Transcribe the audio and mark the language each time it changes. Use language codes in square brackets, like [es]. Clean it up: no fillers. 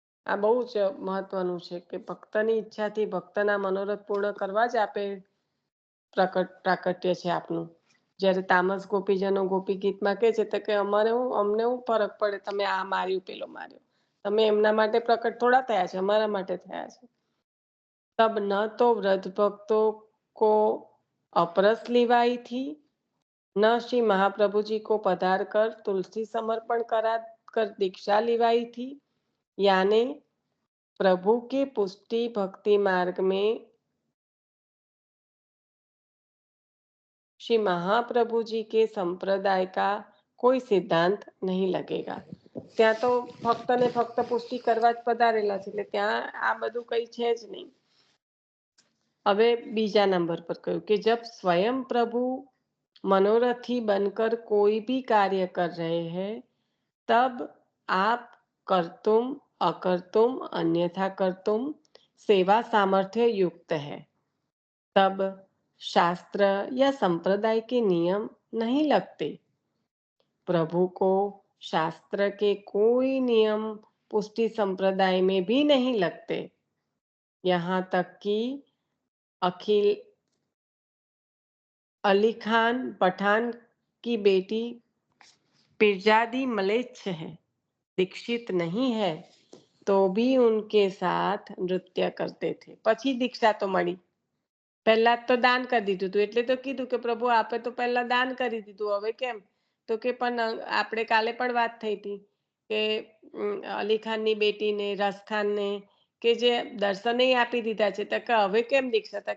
[gu] આ બહુ જ મહત્વનું છે કે ભક્તની ઈચ્છાથી ભક્તના મનોરથ પૂર્ણ કરવા જ આપે પ્રાકટ્ય છે આપનું. જ્યારે તામસ ગોપીજનો ગોપી ગીતમાં કહે છે તો કે અમને શું ફરક પડે, તમે આ માર્યું પેલો માર્યો, તમે એમના માટે પ્રકટ થોડા થયા છે, અમારા માટે થયા છે. [hi] तब न तो व्रज भक्तों को अपरस लिवाई थी, न श्री महाप्रभु जी को पधार कर तुलसी समर्पण करा कर दीक्षा लिवाई थी, यानी प्रभु के पुष्टि भक्ति मार्ग में श्री महाप्रभु जी के संप्रदाय का कोई सिद्धांत नहीं लगेगा. [gu] ત્યાં તો ફક્ત ને ફક્ત પુષ્ટિ કરવા જ પધારેલા છે, એટલે ત્યાં આ બધું કઈ છે જ નહીં. હવે બીજા [hi] नंबर पर [gu] કહ્યું [hi] कि जब स्वयं प्रभु मनोरथी बनकर कोई भी कार्य कर रहे हैं, तब आप कर्तुम अकर्तुम अन्यथा कर्तुम सेवा सामर्थ्य युक्त है. तब शास्त्र या संप्रदाय के नियम नहीं लगते. प्रभु को शास्त्र के कोई नियम पुष्टि संप्रदाय में भी नहीं लगते. यहाँ तक कि अखिल अली खान पठान की बेटी पिरजादी मलेच्छ है, दीक्षित नहीं है, तो भी उनके साथ नृत्य करते थे. [gu] પછી દીક્ષા તો મળી, પહેલા તો દાન કરી દીધું હતું, એટલે તો કીધું કે પ્રભુ આપે તો પહેલા દાન કરી દીધું, હવે કેમ? તો કે પણ આપણે કાલે પણ વાત થઈ હતી કે અલી ખાનની બેટીને રસખાનને કે જે દર્શને આપી દીધા છે, તો કે હવે કેમ દીક્ષા?